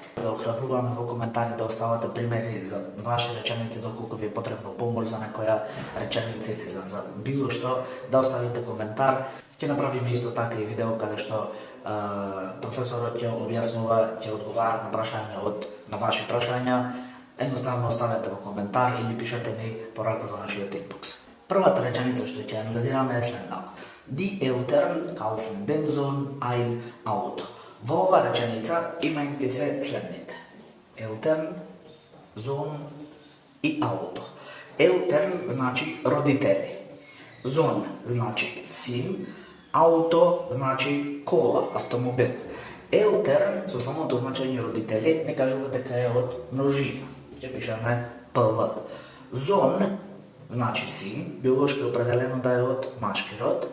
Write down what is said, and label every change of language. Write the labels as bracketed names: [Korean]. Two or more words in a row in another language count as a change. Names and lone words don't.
[Macedonian] Да охрабруваме во коментари да оставате примери за ваши реченици, доколку ви е потребно помош за некоја реченица или за било што, да оставите коментар. Ќе направиме исто така и видео каде што професорот ќе објаснува, ќе одговара на прашања на ваши прашања. Едноставно оставете во коментар или пишете ни порака во нашиот инбокс. Првата реченица што ќе анализираме е следнава. [German] Die Eltern kaufen dem Sohn ein Auto. [Macedonian] Во ова реченица имајќи се следните. [German] Eltern, Sohn и auto. [Macedonian] Eltern значи родители. Sohn значи син. Ауто значи кола, автомобил. Елтерн со самото значење родители не кажува дека е од множина. Ќе пишеме ПЛ. Зон значи син, биолошки определено да е од машки род.